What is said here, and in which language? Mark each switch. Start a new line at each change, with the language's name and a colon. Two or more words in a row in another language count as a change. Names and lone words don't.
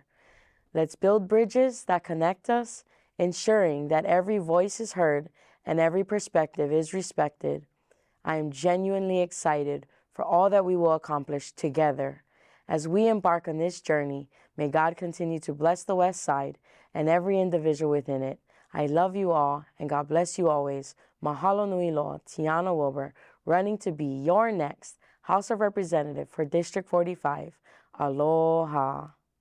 English: Let's build bridges that connect us, ensuring that every voice is heard and every perspective is respected. I am genuinely excited for all that we will accomplish together. As we embark on this journey, may God continue to bless the West Side and every individual within it. I love you all, and God bless you always.
Hawaiian: Mahalo nui loa,
English: Tiana Wilbur, running to be your next House of Representative for District 45. Aloha.